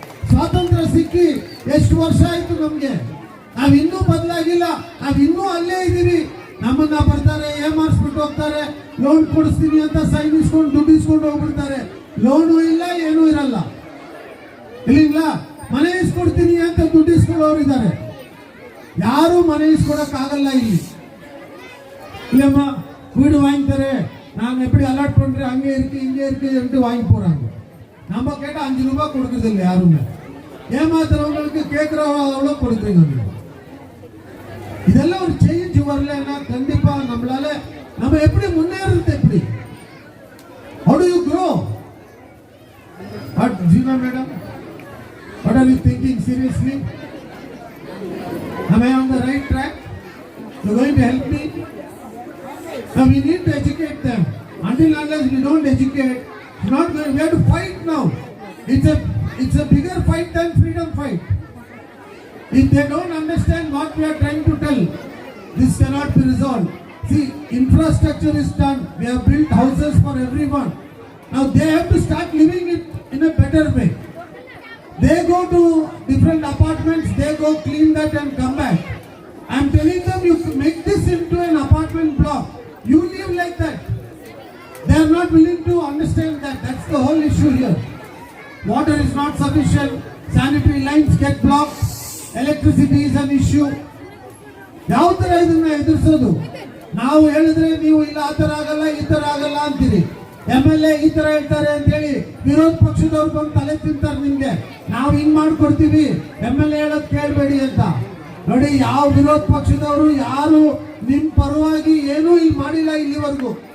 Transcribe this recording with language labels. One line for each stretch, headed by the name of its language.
Kannada: ಸ್ವಾತಂತ್ರ್ಯ ಸಿಕ್ಕಿ ಎಷ್ಟು ವರ್ಷ ಆಯ್ತು ನಮ್ಗೆ, ನಾವಿನ್ನೂ ಬದಲಾಗಿಲ್ಲ, ನಾವಿನ್ನೂ ಅಲ್ಲೇ ಇದೀವಿ. ನಮ್ಮನ್ನ ಬರ್ತಾರೆ, ಏಮಾರಿಸ್ಬಿಟ್ಟು ಹೋಗ್ತಾರೆ, ಲೋನ್ ಕೊಡಿಸ್ತೀನಿ ಅಂತ ಸೈನ್ ಇಸ್ಕೊಂಡು ದುಡ್ಡು ಇಸ್ಕೊಂಡು ಹೋಗ್ಬಿಡ್ತಾರೆ. ಲೋನು ಇಲ್ಲ, ಏನೂ ಇರಲ್ಲ. ಇಲ್ಲ ಮನೆ ಇಸ್ಕೊಡ್ತೀನಿ ಅಂತ ದುಡ್ಡು ಇಸ್ಕೊಳ್ಳೋರು ಇದ್ದಾರೆ. ಯಾರು ಮನೆ ಇಸ್ಕೊಡಕ್ ಆಗಲ್ಲ ಇಲ್ಲಿ.
Tamil: இல்லம்மா வீடு வாங்கி தரேன், நாங்கள் எப்படி அலாட் பண்றேன், அங்கே இருக்கு இங்கே இருக்கு என்று வாங்கி போறாங்க. நம்ம கேட்டால் 5 ரூபாய் கொடுக்கறது இல்லை யாருமே. ஏமாத்துறவங்களுக்கு கேட்கிறவங்களோ கொடுக்குறீங்க. இதெல்லாம் ஒரு சேஞ்ச் வரலன்னா கண்டிப்பா நம்ம எப்படி முன்னேறது? எப்படி
English: how do you grow? What Jeena madam, what are you thinking seriously? Am I on the right track? You going to help me? Now we need to educate them. Until unless we don't educate, it's not going. We have to fight now. It's a bigger fight than freedom fight. If they don't understand what we are trying to tell, this cannot be resolved. See, infrastructure is done. We have built houses for everyone. Now they have to start living it in a better way. They go to different apartments, they go clean that and come back. I am telling them, you make this into an apartment block. You live like that. They are not willing to understand that. That's the whole issue here. Water is not sufficient. Sanitary lines get blocked. Electricity is an issue.
Kannada: ಯಾವ ತರ ಇದನ್ನ ಎದುರಿಸೋದು? ನಾವು ಹೇಳಿದ್ರೆ ನೀವು ಇಲ್ಲ ಆ ತರ ಆಗಲ್ಲ ಈ ತರ ಆಗಲ್ಲ ಅಂತೀರಿ. MLA ಈ ತರ ಹೇಳ್ತಾರೆ ಅಂತ ಹೇಳಿ ವಿರೋಧ ಪಕ್ಷದವ್ರು ಬಂದು ತಲೆ ತಿಂತಾರೆ ನಿಮ್ಗೆ. ನಾವು ಹಿಂಗ್ ಮಾಡ್ಕೊಡ್ತೀವಿ, MLA ಹೇಳೋದ್ ಕೇಳಬೇಡಿ ಅಂತ. ನೋಡಿ, ಯಾವ ವಿರೋಧ ಪಕ್ಷದವರು ಯಾರು ನಿಮ್ ಪರವಾಗಿ ಏನೂ ಇಲ್ಲಿ ಮಾಡಿಲ್ಲ ಇಲ್ಲಿವರೆಗೂ.